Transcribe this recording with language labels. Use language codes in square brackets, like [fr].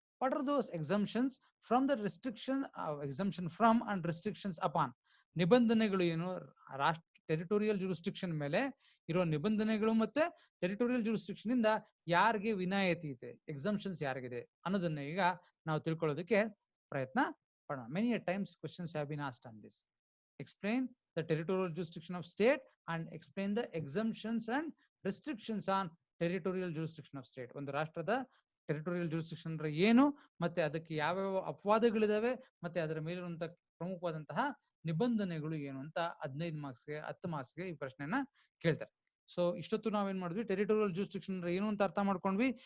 [en] What are those exemptions from the restriction, exemption from and restrictions upon? [kn] ನಿಬಂಧನೆಗಳು ಏನು, territorial jurisdiction ಮೇಲೆ ಇರೋ ನಿಬಂಧನೆಗಳು ಮತ್ತೆ territorial jurisdiction ಇಂದ ಯಾರಿಗೆ ವಿನಾಯಿತಿ ಇದೆ, ಎಕ್ಸಂಪ್ಷನ್ಸ್ ಯಾರಿಗಿದೆ ಅನ್ನೋದನ್ನ ಈಗ ನಾವು ತಿಳ್ಕೊಳ್ಳೋದಕ್ಕೆ ಪ್ರಯತ್ನ ಪಡೋಣ. [en] Many times questions have been asked on this. Explain the territorial jurisdiction of state and explain the exemptions and restrictions on territorial jurisdiction of state. [kn] ಒಂದು ರಾಷ್ಟ್ರದ ಟೆರಿಟೋರಿಯಲ್ ಜೂರಿಸ್ಡಿಕ್ಷನ್ ಅಂದ್ರೆ ಏನು, ಮತ್ತೆ ಅದಕ್ಕೆ ಯಾವ್ಯಾವ ಅಪವಾದಗಳಿದಾವೆ, ಮತ್ತೆ ಅದರ ಮೇಲಿರುವಂತಹ ಪ್ರಮುಖವಾದಂತಹ ನಿಬಂಧನೆಗಳು ಏನು ಅಂತ 15 ಮಾರ್ಕ್ಸ್ಗೆ 10 ಮಾರ್ಕ್ಸ್ಗೆ ಈ ಪ್ರಶ್ನೆನ ಕೇಳ್ತಾರೆ. ಸೊ ಇಷ್ಟೊತ್ತು ನಾವೇನ್ ಮಾಡಿದ್ವಿ, ಟೆರಿಟೋರಿಯಲ್ ಜೂರಿಸ್ಡಿಕ್ಷನ್ ಅಂದ್ರೆ ಏನು ಅಂತ ಅರ್ಥ ಮಾಡ್ಕೊಂಡ್ವಿ.